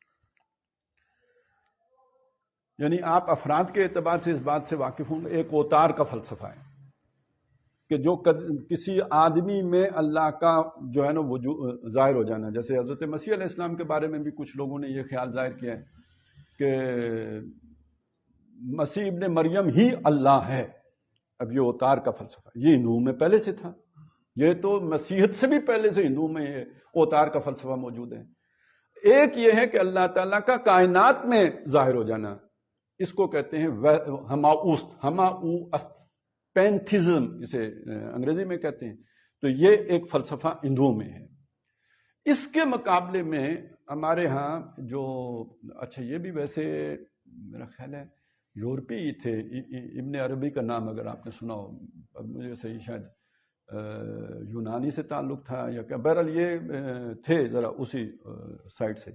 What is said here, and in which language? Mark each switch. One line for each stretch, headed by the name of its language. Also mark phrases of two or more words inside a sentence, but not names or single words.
Urdu: یعنی آپ افراد کے اعتبار سے اس بات سے واقف ہوں، ایک اوتار کا فلسفہ ہے کہ جو کسی آدمی میں اللہ کا جو ہے نا وجود ظاہر ہو جانا، جیسے حضرت مسیح علیہ السلام کے بارے میں بھی کچھ لوگوں نے یہ خیال ظاہر کیا ہے کہ مسیح ابن مریم ہی اللہ ہے۔ اب یہ اوتار کا فلسفہ، یہ ہندوؤں میں پہلے سے تھا، یہ تو مسیحت سے بھی پہلے سے ہندوؤں میں یہ اوتار کا فلسفہ موجود ہے۔ ایک یہ ہے کہ اللہ تعالیٰ کا کائنات میں ظاہر ہو جانا، اس کو کہتے ہیں ہماؤست، ہماؤ است، پینتھزم اسے انگریزی میں کہتے ہیں۔ تو یہ ایک فلسفہ ہندوؤں میں ہے۔ اس کے مقابلے میں ہمارے ہاں جو اچھا، یہ بھی ویسے میرا خیال ہے یورپی ہی تھے، ابن عربی کا نام اگر آپ نے سنا ہو، اب مجھے صحیح شاید یونانی سے تعلق تھا یا کیا، بہرحال یہ تھے ذرا اسی سائڈ سے۔